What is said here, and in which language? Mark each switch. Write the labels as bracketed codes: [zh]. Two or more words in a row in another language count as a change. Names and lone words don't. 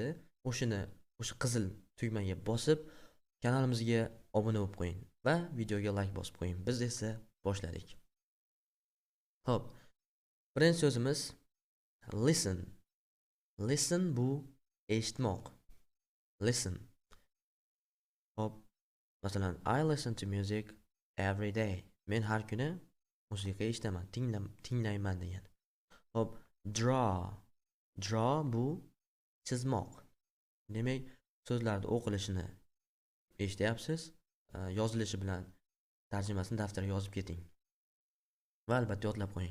[uz] O'sha qizil tugmaga bosib kanalimizga obuna bo'lib qo'ying va videoga like bosib qo'ying. Biz esa boshladik. Xo'p, birinchi so'zimiz listen. Listen bu eshitmoq. Listen. Xo'p, masalan, [en] I listen to music every day. [uz] Men har kuni musiqa eshitaman, tinglayman degan. Xo'p, draw. Draw bu chizmoq. Demak, so'zlarni o'qilishini eshityapsiz, yozilishi bilan tarjimasini daftarga yozib keting va albatta yodlab qo'ying.